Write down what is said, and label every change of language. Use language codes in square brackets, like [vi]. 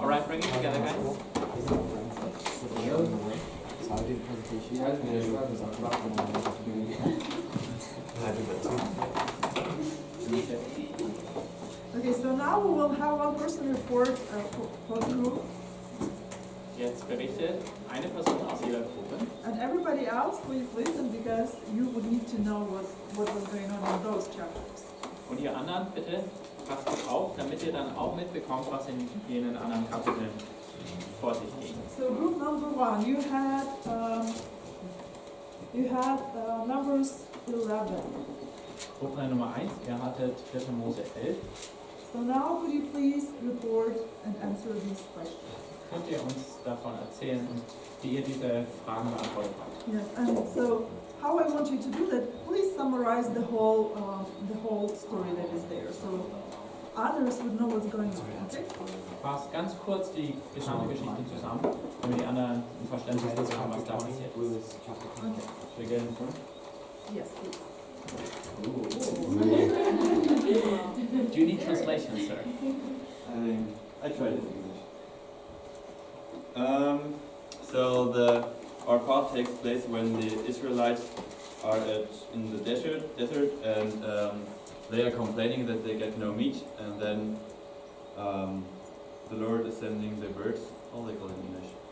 [en] Alright, bring it together, guys. Okay, so now we will have one person report for the group, [de] Jetzt berichtet eine Person aus jeder Gruppe. [en] and everybody else, please listen because you would need to know what was going on in those chapters. [de] Und ihr anderen, bitte passt auf, damit ihr dann auch mitbekommt, was in jenen anderen Kapiteln vor sich ging. [en] So group number one, you had Numbers 11. [de] Gruppe Nummer 1, ihr hattet 4. Mose 11. [en] So now could you please report and answer these questions? [de] Könnt ihr uns davon erzählen, wie ihr diese Fragen beantwortet habt? [en] Yes, and so how I want you to do that, please summarize the whole story that is there, so others would know what's going on, okay? [de] Fasst ganz kurz die gesamte Geschichte zusammen, damit die anderen ein Verständnis dazu haben, was da passiert ist. [en] Okay. [de] Beginnen. [en] Yes, please. Do you need translation, sir? I tried it in English. So our part takes place when the Israelites are in the desert, and they are complaining that they get no meat, and then the Lord is sending the birds. How they call it in English?